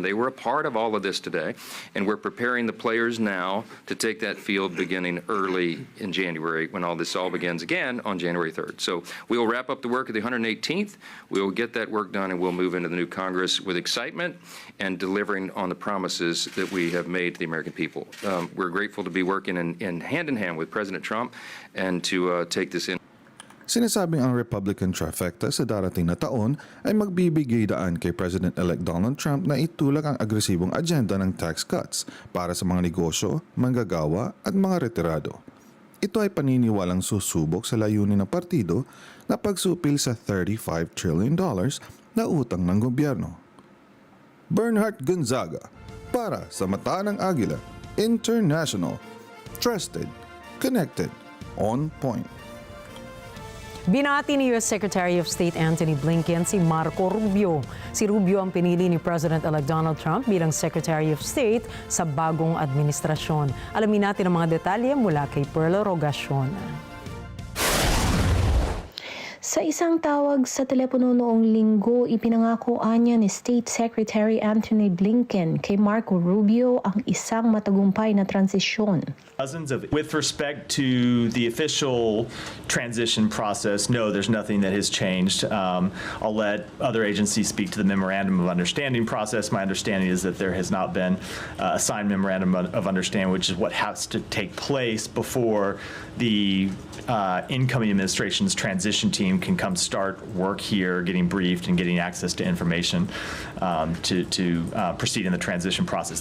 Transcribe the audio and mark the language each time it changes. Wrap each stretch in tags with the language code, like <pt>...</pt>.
<en>They were a part of all of this today. And we're preparing the players now to take that field beginning early in January when all this all begins again on January 3rd. So we will wrap up the work at the 118th. We will get that work done and we'll move into the new Congress with excitement and delivering on the promises that we have made to the American people. We're grateful to be working in hand with President Trump and to take this in.</en> <tl>Sinasabing ang Republican trifecta sa darating na taon ay magbibigay daan kay President-elect Donald Trump na itulak ang agresibong agenda ng tax cuts para sa mga negosyo, manggagawa at mga retirado. Ito ay paniniwalang susubok sa layunin ng partido na pagsupil sa $35 trillion na utang ng gobyerno. Bernhard Gonzaga para sa Mata ng Agila International.</tl> <en>Trusted, connected, on point.</en> <tl>Binati ni U.S. Secretary of State Antony Blinken si Marco Rubio. Si Rubio ang pinili ni President-elect Donald Trump bilang Secretary of State sa bagong administrasyon. Alamin natin ang mga detalye mula kay Perla Rogacion. Sa isang tawag sa telepono noong linggo, ipinangako niya ni State Secretary Antony Blinken kay Marco Rubio ang isang matagumpay na transisyon.</tl> <en>With respect to the official transition process, no, there's nothing that has changed. I'll let other agencies speak to the Memorandum of Understanding process. My understanding is that there has not been a signed Memorandum of Understanding, which is what has to take place before the incoming administration's transition team can come start work here, getting briefed and getting access to information to proceed in the transition process.</en>